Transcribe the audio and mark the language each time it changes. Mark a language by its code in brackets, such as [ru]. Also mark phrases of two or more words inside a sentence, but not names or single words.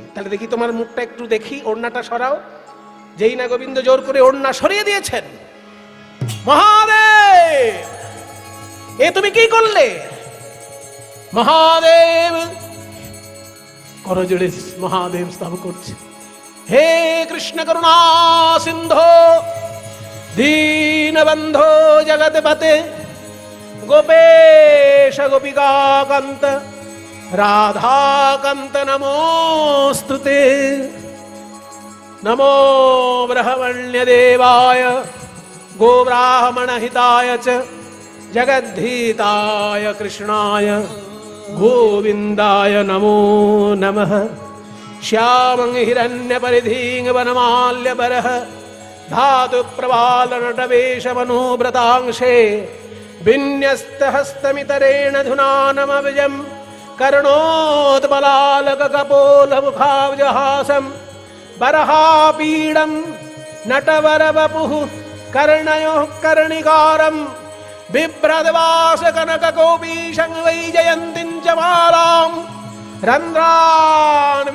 [bn] তাহলে দেখি তোমার মুখটা একটু দেখি, ওড়নাটা সরাও। যেই না গোবিন্দ জোর করে ওড়না সরিয়ে দিয়েছেন, মহাদেব এ তুমি কি করলে? মহাদেব করজোড়ে মহাদেব স্তব করছে, [sa] হে কৃষ্ণ করুণা সিন্ধো দীনবন্ধো জগৎপতে গোপেশ গোপিকাকান্ত রাধাকান্ত নমোস্তুতে। নমো ব্রহ্মণ্য দেবায় গোব্রাহ্মণ হিতায় চ জগদ্ধিতায় কৃষ্ণায় গোবিন্দায় নমো নমঃ। শ্যামং হিরণ্য পরিধিং বনমাল্য বরহ ধাতু প্রবাল নটবেশ মনোব্রতাংশে বিন্যস্ত হস্তমিতরেণ ধুনানমবিজম कर्णोत्पलालक कपोल मुखाब्जहासं बरहापीडं नटवरवपुः कर्णयोः कर्णिकारं बिभ्रद्वास कनककोपीशं वैजयन्तीं च मालां रन्ध्रान्